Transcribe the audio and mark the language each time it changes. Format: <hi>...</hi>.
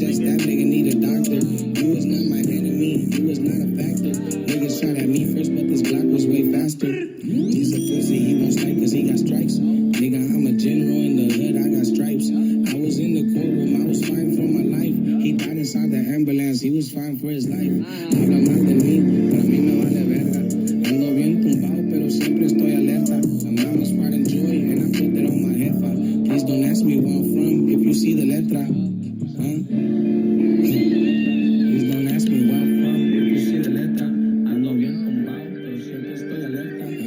<en>That nigga need a doctor. You was not my enemy. You was not a factor. Niggas shot at me first, but this Glock was way faster. He's a pussy. He won't strike because he got stripes. Nigga, I'm a general in the hood. I got stripes. I was in the courtroom. I was fighting for my life. He died inside the ambulance. He was fighting for his life.</en> <es>Habla más de mí, pero a mí me vale verga. Ando bien tumbado, pero siempre estoy alerta.</es> <en>I'm not a smart and joy, and I put that on my jefa. Please don't ask me where I'm from if you see the letra. Huh? Please don't ask me where I'm from if you see the letra.</en> <es>Ando bien tumbado, pero siempre estoy alerta.</es>